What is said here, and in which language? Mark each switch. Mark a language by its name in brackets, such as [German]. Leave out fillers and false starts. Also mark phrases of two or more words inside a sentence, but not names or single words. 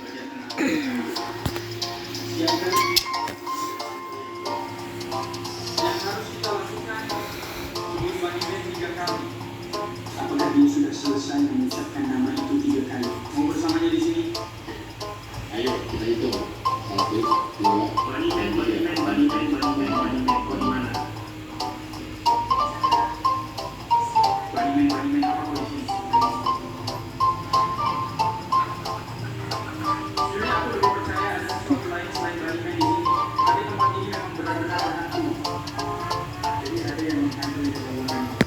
[Indonesian] Siapkan yang harus kita lakukan sebelum Banimen 3 kali. Apakah dia sudah selesai mengucapkan nama itu 3 kali? Mau bersamanya di sini? Ayo kita hitung. 1, 2, Bali Man, Bali Man, Bali Man, Bali Man, Bali Man, kau di mana? Banimen apa kau di sini? Sebenarnya aku lebih percaya ada sesuatu lain selain Banimen di sini. Tapi tempat ini memang benar-benar berhantu. Jadi ada yang menghantui terowongan.